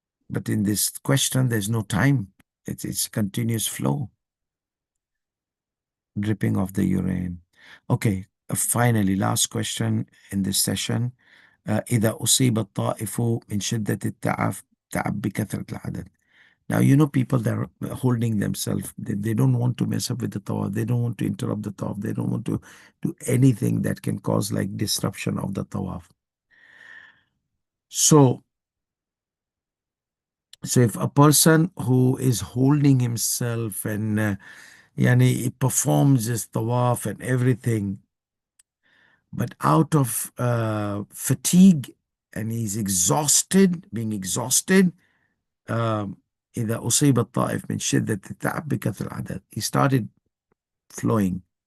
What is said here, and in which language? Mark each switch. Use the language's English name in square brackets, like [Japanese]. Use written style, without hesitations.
[English] But in this question, there's no time. It's continuous flow, dripping of the urine. Okay, finally, last question in this session. [Arabic] إذا أصيب الطائف من شدة تعب بكثرة العدد. [English] Now, you know, people that are holding themselves, they don't want to mess up with the tawaf. They don't want to interrupt the tawaf. They don't want to do anything that can cause like disruption of the tawaf. So if a person who is holding himself and he performs his tawaf and everything, but out of fatigue, and he's exhausted, being exhausted, [Arabic] إذا أصيب الطائف من شدة التعب بكثرة العدد, [English] he started flowing.